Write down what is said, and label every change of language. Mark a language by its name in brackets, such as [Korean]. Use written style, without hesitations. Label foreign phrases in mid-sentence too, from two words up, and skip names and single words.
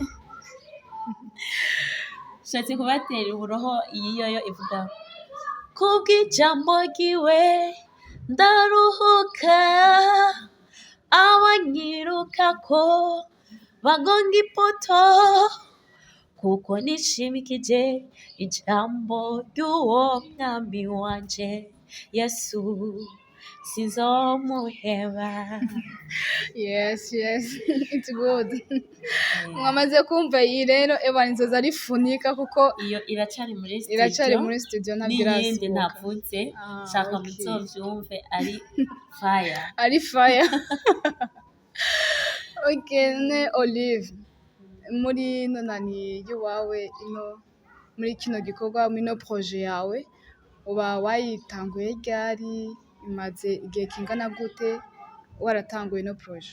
[Rundi] Nshatse kubatera uburoho, iyi yoyo ivuga kubw'ijambo ryiwe ndaruhuka, abanyirukako bagonga ipoto, kuko nishimikije ijambo ry'uwo mwami wanje Yesu, sinzomuheba. [English] Yes, it's good. [Rundi] Mwamaze kumva iyi rero ebana inzozi arifunika kuko Iyo iracari muri iracari studio, muri studio n'iyindi ntabwo ntavuze, shaka okay. muzovyumve ari fire. ari fire. Okay, ne Olive, muri ino nani y'iwawe ino muri kino gikorwa ino projet yawe uba wayitanguye ryari, imaze igihe kingana gute waratanguye ino projet?